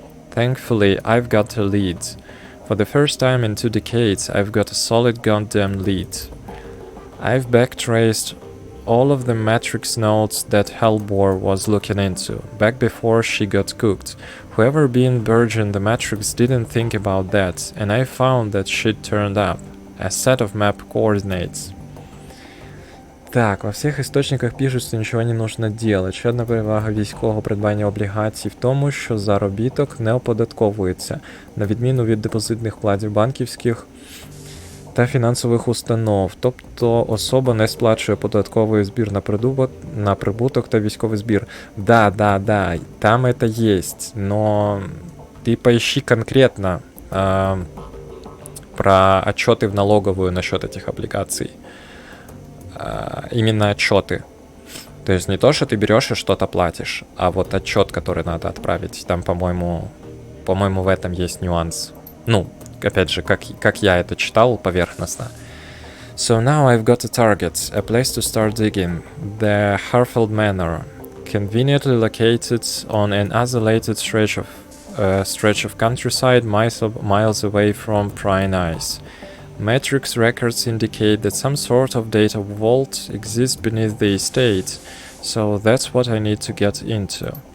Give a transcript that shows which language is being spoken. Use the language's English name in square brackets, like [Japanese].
[English] Thankfully, I've got a lead. For the first time in 2 decades, I've got a solid goddamn lead. I've backtraced all of the Matrix nodes that Hellbore was looking into, back before she got cooked. Whoever been purging the Matrix didn't think about that, and I found that shit turned up. A set of map coordinates. [Ukrainian] Так, во всіх істочниках пишуть, що нічого не нужно делать. Ще одна перевага військового придбання облігацій в тому, що заробіток не оподатковується, на відміну від депозитних вкладів банківських та фінансових установ. Тобто особа не сплачує податковий збір на прибуток та військовий збір. [Russian] Да, там это есть, но ты поищи конкретно про отчеты в налоговую насчет этих облигаций. Именно отчеты. То есть не то, что ты берешь и что-то платишь, а вот отчет, который надо отправить. Там, по-моему, в этом есть нюанс. Ну, опять же, как я это читал поверхностно. [English] So now I've got a target, a place to start digging. The Harfeld Manor, conveniently located on an isolated stretch of countryside miles away from prying eyes. Matrix records indicate that some sort of data vault exists beneath the estate, so that's what I need to get into.